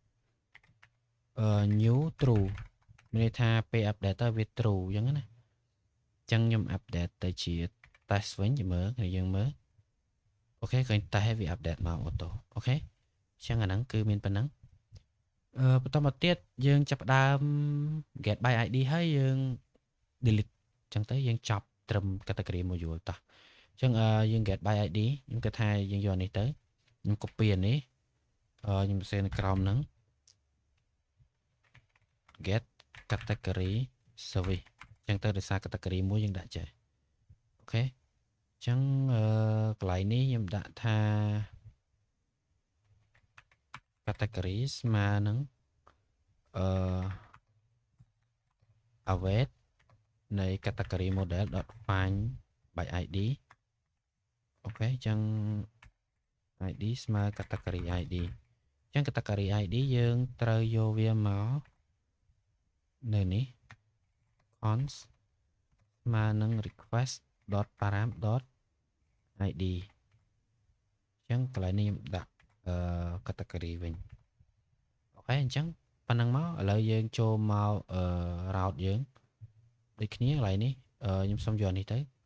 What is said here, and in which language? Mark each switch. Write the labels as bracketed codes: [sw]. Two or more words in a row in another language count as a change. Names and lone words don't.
[en] new true [km] មានន័យថាពេល update ទៅវា true អញ្ចឹងណាអញ្ចឹងខ្ញុំ update ទៅជា test វិញមើលគ្នា យើងមើលអូខេឃើញ test ហើយវា update មក auto អូខេអញ្ចឹងអាហ្នឹងគឺមានប៉ុណ្ណឹងបន្តមកទៀតយើងចាប់ផ្ដើម [en] get by id [km] ហើយយើង delete អញ្ចឹងទៅយើងចប់ត្រឹម [en] category module [km] តោះអញ្ចឹងយើង [en] get by id [km] ខ្ញុំគិតថាយើងយកនេះទៅខ្ញុំ copy អានេះខ្ញុំសរសេរនៅក្រោមហ្នឹង [en] get category service [km] អញ្ចឹងទៅដោយសារ category មួយយើងដាក់ចេះអូខេអញ្ចឹងកន្លែងនេះខ្ញុំដាក់ថា category ស្មើនឹងawait នៃ [en] category model find by id [km] អូខេអញ្ចឹង id ស្មើ [en] category id [km] អញ្ចឹង [en] category id [km] យើងត្រូវយកវាមកនៅនេះ cons ស្មើនឹង request.param.id អញ្ចឹងកន្លែងនេះខ្ញុំដាក់category វិញអូខេអញ្ចឹងប៉ុណ្ណឹងមកឥឡូវយើងចូលមក route យើងដូចគ្នាកន្លែងនេះខ្ញុំសុំយកនេះទៅ